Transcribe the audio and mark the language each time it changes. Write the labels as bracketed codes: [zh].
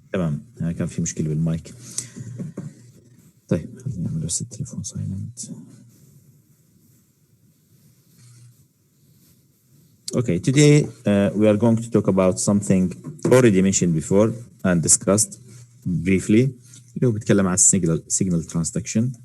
[ar] تمام، كان في مشكلة بالمايك. طيب خلينا نعمل بس التليفون سايلنت. [en] Okay, today we are going to talk about something already mentioned before and discussed briefly. [ar] اللي هو بيتكلم عن signal transduction.